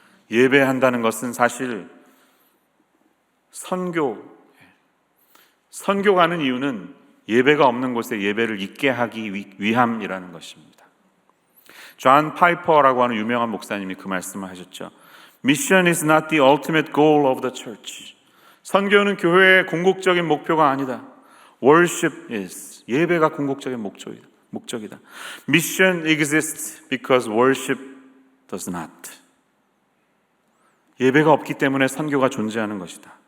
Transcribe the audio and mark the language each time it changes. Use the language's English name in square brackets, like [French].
[Korean] 예배한다는 것은 사실 선교가는 이유는 예배가 없는 곳에 예배를 있게 하기 위함이라는 것입니다. 존 파이퍼라고 하는 유명한 목사님이 그 말씀을 하셨죠. [English] Mission is not the ultimate goal of the church. [Korean] 선교는 교회의 궁극적인 목표가 아니다. [English] Worship is. [Korean] 예배가 궁극적인 목적이다. [English] Mission exists because worship does not. [Korean] 예배가 없기 때문에 선교가 존재하는 것이다.